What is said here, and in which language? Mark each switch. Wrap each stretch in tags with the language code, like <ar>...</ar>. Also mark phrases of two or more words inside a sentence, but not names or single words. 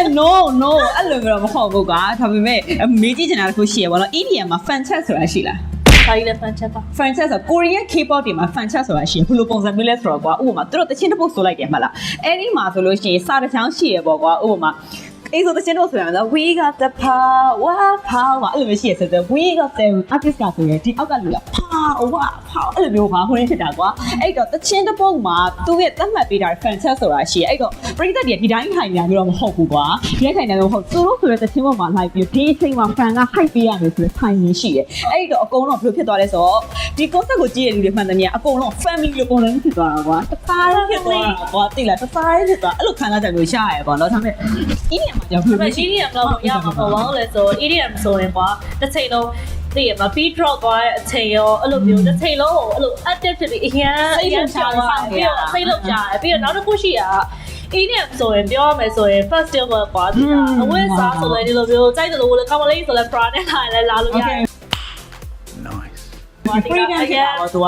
<my>no အဲ့လိုမျိုးတော့မဟုတ်ဘူးကွာဒါပေမဲ့မေးကြည့်ချင်တာတခုရှိရပါတော့ EDM မှာ</my> <en>fan chat</en> <my>ဆိုတာရှိလား ဘာလဲ</my> <en>fan chat</en> <my>ပါ</my> <en>fan chat</en> <my>ဆို</my> <en>Korean K-pop</en> <my>တွေမှာ</my> <en>fan chat</en> <my>ဆိုတာရှိရင်ဘယ်လိုပုံစံမျိုးလဲဆိုတော့ကွာဥပမာသူတို့တချင်းတစ်ပုတ်ဆိုလိုက်တယ်မှတ်လားအဲ့ဒီမှာဆိုလို့ရှိရင်စာတစ်ချောင်းရှိရပေါ့ကွာဥပမာအဲ့ဆိုတချင်းတော့ဆိုရ မယ်နော်</my> <en>we got the power</en> <my>အဲ့လိုမျိုးရှိရဆိုတော့</my> <en>we got the artist</en> <my>ကဆိုရင်ဒီအောက်ကလူက power အဲ့လိုမျိုးပါဟိုရင်းဖြစ်တာကွာအဲ့တော့တချင်းတစ်ပုတ် မှာသူ့ရဲ့သတ်မှတ်ပေးတာ</my> <en>fan chat</en> <my>ဆိုတာရှိရအဲ့တော့ပရိသတ်တွေဒီတိုင်းထိုင်နေကြတော့မဟုတ်ဘူးကွာဒီတိုင်းထိုင်နေတော့မဟုတ်သူတို့ဆိုတဲ့တချင်းပေါ်မှာလိုက်ပြီးဒီအချိန်မှာ fan က hype ပေးရမယ်ဆိုတဲ့ထိုင်ရင်းရှိတယ်အဲ့တော့အကုန်လုံးဘယ်လိုဖြစ်သွားလဲဆိုတော့ဒီ concept ကိုကြည့်ရတဲ့လူတွေမှန်တယ်များအကုန်လုံး family လိုပုံစံဖြစ်သွားတာကွာတသားဖြစ်သွားတာကွာသိလားတသားဖြစ်သွားအဲ့လိုခံစားချက်မျိုးရရပေါ့နော်ဒါပေမဲ့ EDM မှာကြောက်လို့ EDM တော့ရမှာပေါ့ဘာလို့လဲဆို EDM ဆိုရင်ကွာတစ်ချိန်လုံးသိရမှာ</my> <en>beat drop</en> <my>သွားတဲ့အချိန်ရောအဲ့လိုမျိုးတစ်ချိန်လုံးကိုအဲ့လို active ဖြစ်ပြီးအရန်ချောင်းသွားပြီးတော့စိတ်လောက်ကြတယ်ပြီးတော့နောက်တစ်ခုရှိတာ EDM ဆိုရင်ပြောရမယ်ဆိုရင် festival ကွာဒီအဝတ်စားဆိုလည်းဒီလိုမျိုးကြိုက်တယ်လို့လေ ကောင်မလေးဆိုလည်း bra နဲ့လာလည်းလာလို့ရတယ်</my> <en>nice freedom</en> <my>ရတော့သူကတော့</my>